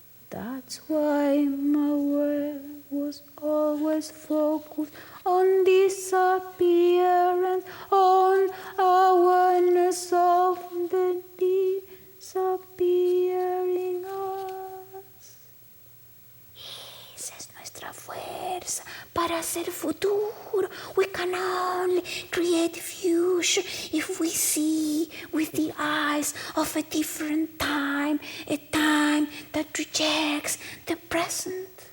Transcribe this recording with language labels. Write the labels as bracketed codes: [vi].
[en] That's why my work was always focused on disappearance, on awareness of the disappearing us. [es] Esa es nuestra fuerza para hacer futuro. [en] We can only create future if we see with the eyes of a different time, a time that rejects the present.